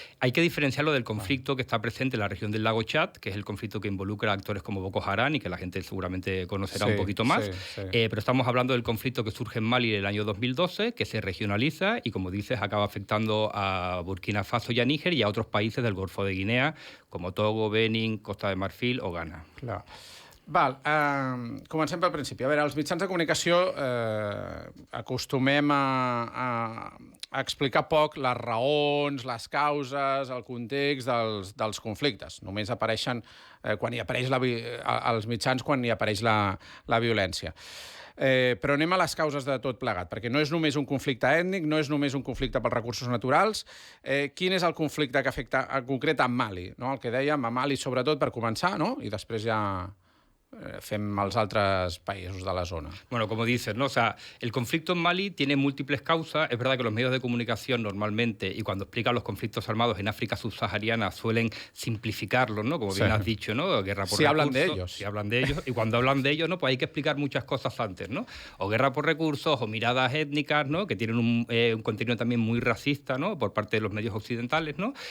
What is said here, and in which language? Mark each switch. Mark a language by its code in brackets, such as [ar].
[es] Hay que diferenciarlo del conflicto que está presente en la región del lago Chad, que es el conflicto que involucra a actores como Boko Haram y que la gente seguramente conocerá un poquito más. Pero estamos hablando del conflicto que surge en Mali en el año 2012, que se regionaliza y, como dices, acaba afectando a Burkina Faso y a Níger y a otros países del Golfo de Guinea, como Togo, Benin, Costa de Marfil o Ghana. [ca] Clar. Val, comencem pel principi. A veure, els mitjans de comunicació acostumem a explicar poc les raons, les causes, el context dels conflictes. Només apareixen quan hi apareix als mitjans quan hi apareix la violència. Però anem a les causes de tot plegat, perquè no és només un conflicte ètnic, no és només un conflicte pels recursos naturals. Quin és el conflicte que afecta en concret a Mali? No? El que dèiem, a Mali sobretot per començar, no? I després ja fem als altres països de la zona. [es] Bueno, como dices, ¿no? O sea, el conflicto en Mali tiene múltiples causas. Es verdad que los medios de comunicación normalmente, y cuando explican los conflictos armados en África subsahariana, suelen simplificarlos, ¿no? Como bien has dicho, ¿no? Guerra por recursos. Hablan de ellos. Si hablan de ellos. Y cuando hablan de ellos, ¿no?, pues hay que explicar muchas cosas antes, ¿no? O guerra por recursos, o miradas étnicas, ¿no?, que tienen un contenido también muy racista, ¿no?, por parte de los medios occidentales, ¿no?